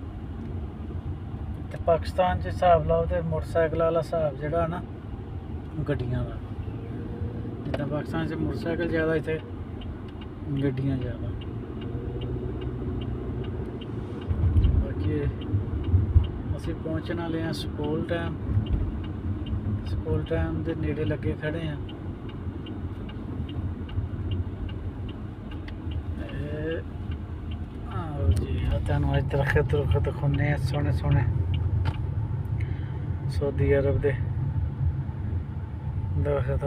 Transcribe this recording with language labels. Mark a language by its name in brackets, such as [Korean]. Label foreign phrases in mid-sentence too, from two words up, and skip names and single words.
[Punjabi] ਤੋ ਪਾਕਿਸਤਾਨ ਚ ਹਿਸਾਬ ਲਾਓ ਤੋ ਮੋਟਰਸਾਈਕਲ ਵਾਲਾ ਹਿਸਾਬ ਜਿਹੜਾ ਨਾ ਗੱਡੀਆਂ ਦਾ, ਜਿੱਦਾਂ ਪਾਕਿਸਤਾਨ ਚ ਮੋਟਰਸਾਈਕਲ ਜ਼ਿਆਦਾ ਇੱਥੇ ਗੱਡੀਆਂ ਜ਼ਿਆਦਾ। ਬਾਕੀ ਅਸੀਂ ਪਹੁੰਚਣ ਵਾਲੇ ਹੈਂ [English] school time. school time [Punjabi] ਦੇ ਨੇੜੇ ਲੱਗੇ ਖੜੇ ਆ। ਆਓ ਜੀ, ਆ ਤੁਹਾਨੂੰ ਅੱਜ ਦਰਖਤ ਦਿਖਾਉਂਦੇ ਆ ਸੋਹਣੇ ਸੋਹਣੇ ਸਾਊਦੀ ਅਰਬ ਦੇ ਦਰਖਤ।